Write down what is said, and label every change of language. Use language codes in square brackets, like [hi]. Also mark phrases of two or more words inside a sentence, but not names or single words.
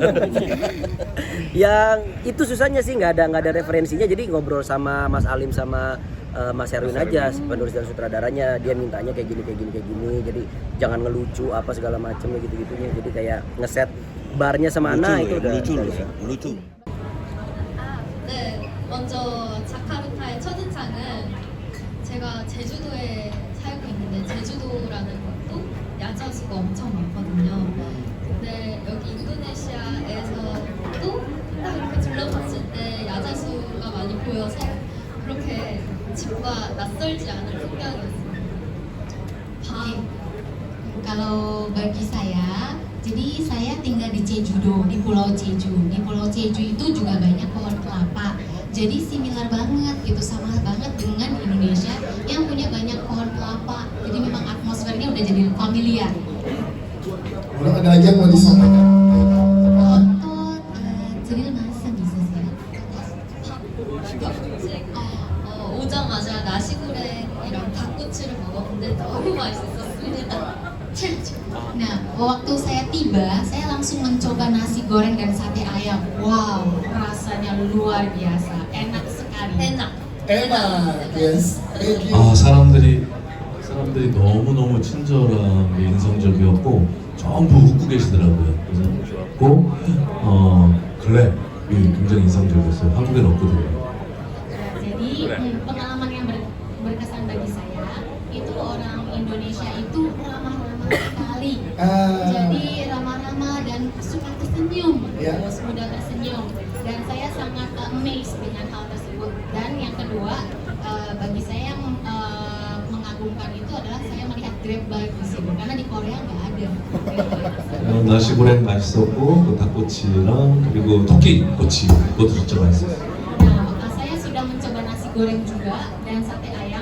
[id] Yang itu susahnya sih nggak ada referensinya, jadi ngobrol sama Mas Alim sama Mas Herwin aja, penulis dan sutradaranya. Dia mintanya kayak gini, jadi jangan ngelucu apa segala macam gitu-gitunya. Jadi kayak ngeset barnya sama Ana itu udah lucu dari loh ya, lucu. [ko] 네, 먼저 자카르타의 첫인상은 제가 제주도에 살고 있는데 제주도라는 것도 야자수가 엄청 많거든요. 근데 여기 인도네시아에서도 딱 이렇게 둘러봤을 때 야자수가 많이 보여서 그렇게 집과 낯설지 않을 풍경이었습니다. [id] Kalau bagi saya, jadi saya tinggal di Jeju-do, di Pulau Jeju. Di Pulau Jeju itu juga banyak pohon kelapa. Jadi similar banget gitu, sama banget dengan Indonesia yang punya banyak pohon kelapa. Jadi memang atmosfernya udah jadi familiar. Kalau ada lagi yang mau disampaikan? Otot, jadi masa bisa sih? [ko] 오자마자 나시고랭이랑 닭꼬치를 먹었는데 너무 맛있었습니다. [id] Nah, waktu saya tiba, saya langsung mencoba nasi goreng dan sate ayam. Wow, rasanya luar biasa, enak sekali. 에나. [en] Yes. Thank you. [ko] 사람들이 너무너무 친절하게 인상적이었고 전부 웃고 계시더라고요. 그래서 꼭 글랩이 굉장히 인상적이었어요. 한국엔 없거든요. [id] Jadi pengalaman yang berkesan bagi saya itu orang Indonesia itu ramah-ramah sekali. Jadi ramah-ramah dan suka tersenyum, terus mudah tersenyum. Dan saya sangat amazed dengan hal tersebut. Dan yang kedua, bagi saya yang mengagumkan itu adalah saya melihat Grab bike di sini karena di Korea nggak ada. [ko] 나시고랭 맛있었고 또 닭꼬치랑 그리고 토끼꼬치 그것도 진짜 맛있었어요. [id] Nah, saya sudah mencoba nasi goreng juga dan sate ayam.